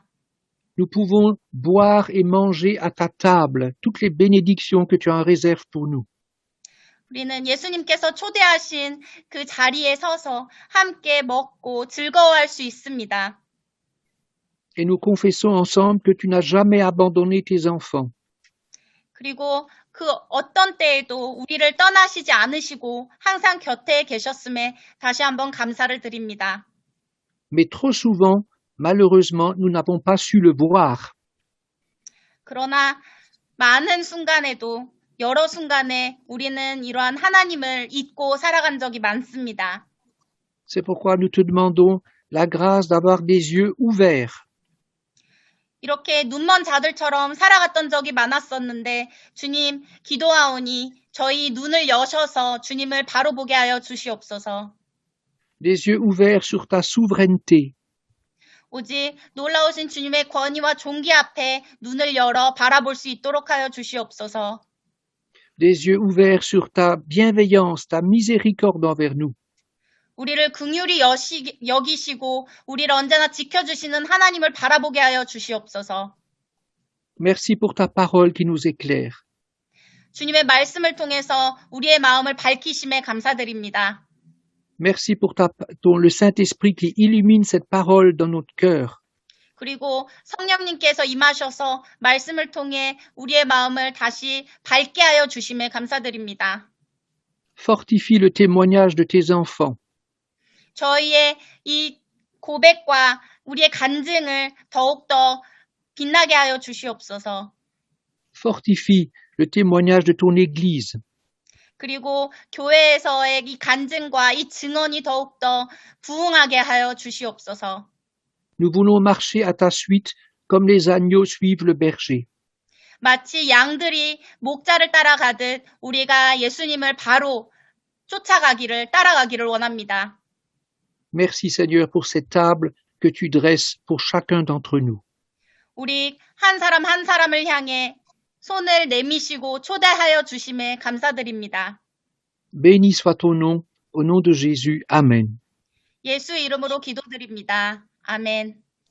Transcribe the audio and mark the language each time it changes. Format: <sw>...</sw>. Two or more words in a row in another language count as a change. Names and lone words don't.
<fr>Nous pouvons boire et manger à ta table toutes les bénédictions que tu en réserves pour nous.</fr> <ko>우리는 예수님께서 초대하신 그 자리에 서서 함께 먹고 즐거워할 수 있습니다.</ko> <fr>Et nous confessons ensemble que tu n'as jamais abandonné tes enfants.</fr> <ko>그리고 그 어떤 때에도 우리를 떠나시지 않으시고 항상 곁에 계셨음에 다시 한번 감사를 드립니다.</ko> <fr>Mais trop souvent, malheureusement, nous n'avons pas su le voir.</fr> <ko>그러나 많은 순간에도 여러 순간에 우리는 이러한 하나님을 잊고 살아간 적이 많습니다.</ko> <fr>C'est pourquoi nous te demandons la grâce d'avoir des yeux ouverts.</fr> <ko>이렇게 눈먼 자들처럼 살아갔던 적이 많았었는데 주님 기도하오니 저희 눈을 여셔서 주님을 바로 보게 하여 주시옵소서.</ko> <fr>Des yeux ouverts sur ta souveraineté.</fr> <ko>오직 놀라우신 주님의 권위와 존귀 앞에 눈을 열어 바라볼 수 있도록 하여 주시옵소서.</ko> <fr>Des yeux ouverts sur ta bienveillance, ta miséricorde envers nous.</fr> <ko>우리를 긍휼히 여기시고 우리를 언제나 지켜주시는 하나님을 바라보게 하여 주시옵소서.</ko> <fr>Merci pour ta parole qui nous éclaire.</fr> <ko>주님의 말씀을 통해서 우리의 마음을 밝히심에 감사드립니다.</ko> <fr>Merci pour le Saint-Esprit qui illumine cette parole dans notre cœur.</fr> <ko>그리고 성령님께서 임하셔서 말씀을 통해 우리의 마음을 다시 밝게 하여 주심에 감사드립니다.</ko> <fr>Fortifie le témoignage de tes enfants.</fr> <ko>저희의 이 고백과 우리의 간증을 더욱더 빛나게 하여 주시옵소서.</ko> <fr>Fortifie le témoignage de ton Église.</fr> <ko>그리고 교회에서의 이 간증과 이 증언이 더욱더 부흥하게 하여 주시옵소서.</ko> <fr>Nous voulons marcher à ta suite comme les agneaux suivent le berger.</fr> <ko>마치 양들이 목자를 따라가듯 우리가 예수님을 바로 따라가기를 원합니다.</ko> <fr>Merci Seigneur pour cette table que tu dresses pour chacun d'entre nous.</fr> <ko>우리 한 사람 한 사람을 향해 손을 내미시고 초대하여 주심에 감사드립니다.</ko> <fr>Béni soit ton nom, au nom de Jésus. Amen.</fr> <ko>예수 이름으로 기도드립니다. 아멘.</ko>